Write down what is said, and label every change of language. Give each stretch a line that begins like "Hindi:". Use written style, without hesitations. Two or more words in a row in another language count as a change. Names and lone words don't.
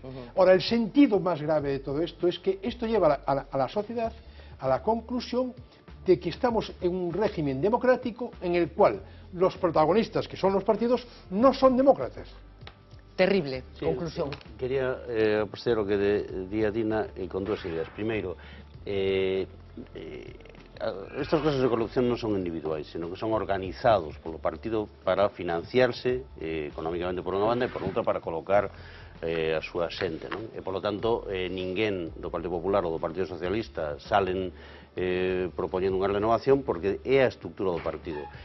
Spanish: Ahora, el sentido más grave de todo esto es que esto lleva a la sociedad a la conclusión de que estamos en un régimen democrático en el cual los protagonistas, que son los partidos, no son demócratas. Terrible, conclusión. Quería proceder lo que decía Dina con dos ideas.
Galician: Primeiro, estos casos de corrupción non son individuais,
Spanish: sino que
Galician: son organizados polo partido para financiarse económicamente por unha banda e por outra para colocar a súa xente, non? E, polo tanto, ninguén do Partido Popular ou do Partido Socialista salen propoñendo unha renovación porque é a estructura do partido.